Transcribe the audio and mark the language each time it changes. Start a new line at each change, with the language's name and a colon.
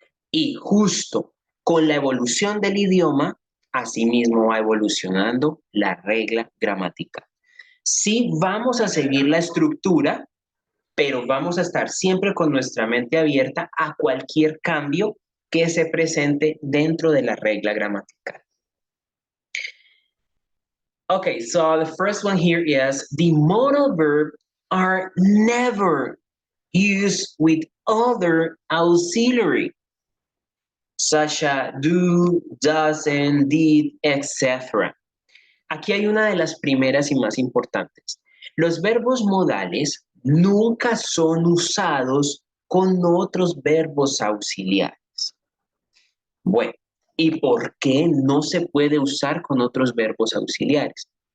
Spanish: Y justo con la evolución del idioma, asimismo va evolucionando la regla gramatical. Sí vamos a seguir la estructura, pero vamos a estar siempre con nuestra mente abierta a cualquier cambio que se presente dentro de la regla gramatical.
English: Okay, so the first one here is the modal verb are never used with other auxiliary, such as do, doesn't, did, etc.
Spanish: Aquí hay una de las primeras y más importantes. Los verbos modales nunca son usados con otros verbos auxiliares. Bueno, ¿y por qué no se puede usar con otros verbos auxiliares?